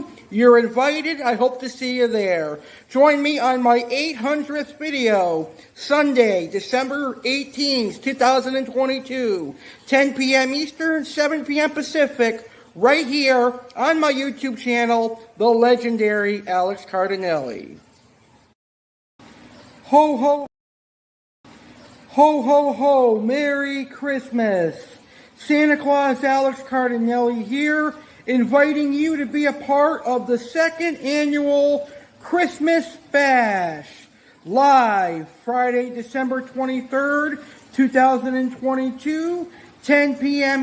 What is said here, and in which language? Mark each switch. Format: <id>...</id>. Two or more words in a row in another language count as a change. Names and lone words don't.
<en>You're invited. I hope to see you there. Join me on my 800th video, Sunday, December 18th, 2022, 10 p.m. Eastern, 7 p.m. Pacific, right here on my YouTube channel, the legendary Alex Cardinale. Ho, ho. Ho, ho, ho, Merry Christmas. Santa Claus Alex Cardinale here, inviting you to be a part of the 2nd annual Christmas Bash. Live, Friday, December 23rd, 2022, 10 p.m.</en>